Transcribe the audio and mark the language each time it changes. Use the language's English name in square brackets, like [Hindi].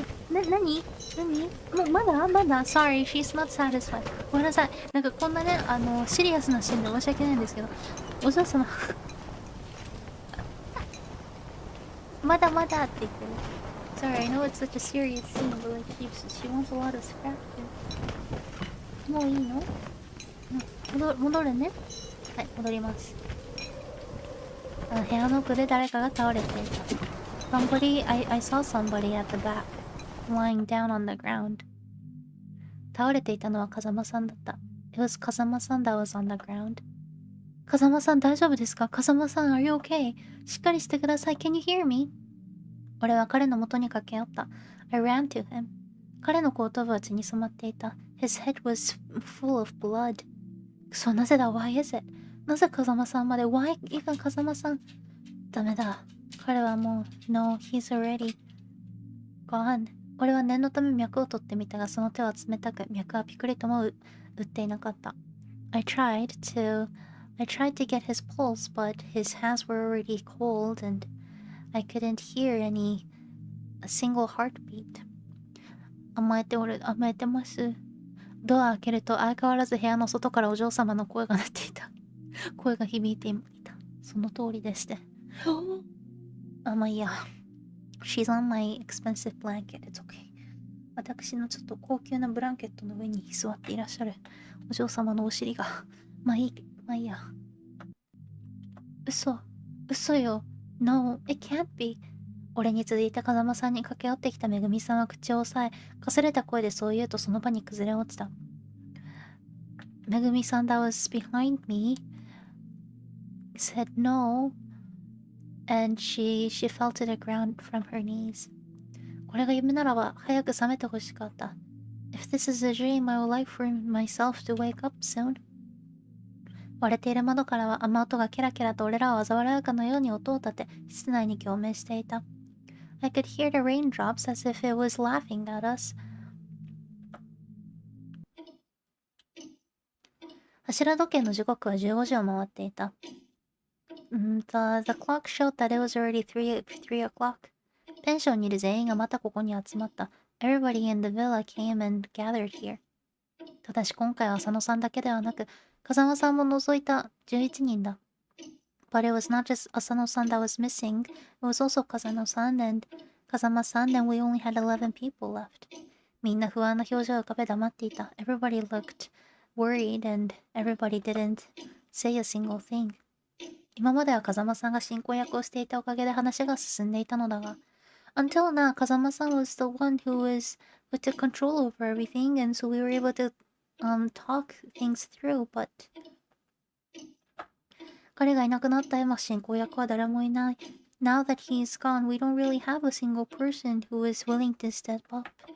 [Japanese] 何もうまだ [English] Sorry, she's not satisfied. [Japanese] ごめんなさい。なんかこんなね、シリアスなシーンで申し訳ないんですけど、お嬢様まだって言ってる。 [English] Sorry, I know it's such a serious scene, but like she wants a lot of scratching. [Japanese] もういいの？戻るね。はい、戻ります。部屋の奥で誰かが倒れていた。 [English] I saw somebody at the back, lying down on the ground. [Japanese] 倒れていたのは風間さんだった。 [English] It was 風間さん that was on the ground. [Japanese] 風間さん大丈夫ですか？ [English] 風間さん Are you okay? [Japanese] しっかりしてください。 [English] Can you hear me? [Japanese] 俺は彼の元に駆け寄った。 [English] I ran to him. [Japanese] 彼の後頭部は血に染まっていた。 [English] His head was full of blood. [Japanese] そう、なぜだ [English] Why is it? [Japanese] なぜ風間さんまで [English] Why even [Japanese] 風間さんダメだ。彼はもう [English] No, he's already gone. [Japanese] 俺は念のため脈を取ってみたが、その手は冷たく、脈はピクリとも打っていなかった。 [English] I tried to get his pulse, but his hands were already cold and I couldn't hear a single heartbeat. [Japanese] 甘えてます。ドア開けると相変わらず部屋の外からお嬢様の声が鳴っていた。声が響いていた。その通りでして。まあいいや。 [English] She's on my expensive blanket. It's okay. [Japanese] 私のちょっと高級なブランケットの上に座っていらっしゃるお嬢様のお尻が。まあいいや。嘘よ。 [English] No, it can't be. [Japanese] 俺に続いて風間さんに駆け寄ってきためぐみさんは口を押さえ、かすれた声でそう言うとその場に崩れ落ちた。 [English] めぐみさん that was behind me said no, and she fell to the ground from her knees. [Japanese] これが夢ならば早く覚めてほしかった。 [English] If this is a dream, I would like for myself to wake up soon. [Japanese] 割れている窓からは雨音がケラケラと俺らを嘲笑うかのように音を立て、室内に共鳴していた。 [English] I could hear the raindrops as if it was laughing at us. [Japanese] 柱時計の時刻は15時を回っていた。 [English] The clock showed that it was already 3 o'clock. [Japanese] ペンションにいる全員がまたここに集まった。 [English] Everybody in the villa came and gathered here. [Japanese] ただし今回は佐野さんだけではなく、風間さんも除いた11人だ。 [English] But it was not just Asano-san that was missing. It was also Kazano-san and Kazama-san, and we only had 11 people left. [Japanese] みんな不安な表情を浮かべ黙っていた。 [English] Everybody looked worried and everybody didn't say a single thing. [Japanese] 今までは風間さんが進行役をしていたおかげで話が進んでいたのだが、 [English] Until now, Kazama-san was the one who was with the control over everything, and so we were able to talk things through, but [Japanese] 彼がいなくなった今、進行役は誰もいない。 [English] Now that he's gone, we don't really have a single person who is willing to step up.